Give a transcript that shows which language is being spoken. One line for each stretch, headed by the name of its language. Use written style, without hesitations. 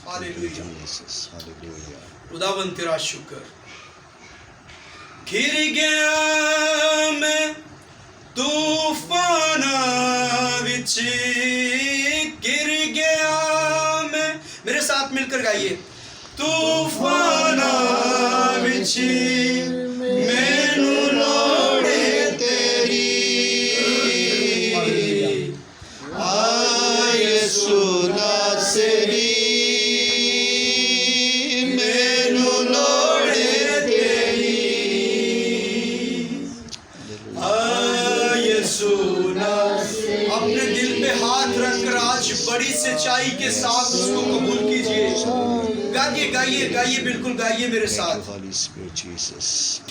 Urdu: ہاللیلویا. خداوند تیرا شکر.
Punjabi: گر گیا میں طوفان وچ,
Urdu: گر گیا میں, میرے ساتھ مل کر گائیے.
Punjabi: طوفان وچ مینوں لوڑے تیری, آ یسوع ناصری مینوں لوڑے تیری, آ یسوع ناصری.
Urdu: اپنے دل پہ ہاتھ رکھ کر آج بڑی سچائی کے ساتھ اس کو قبول کیجئے. گائیے گائیے گائیے, بالکل گائیے میرے ساتھ.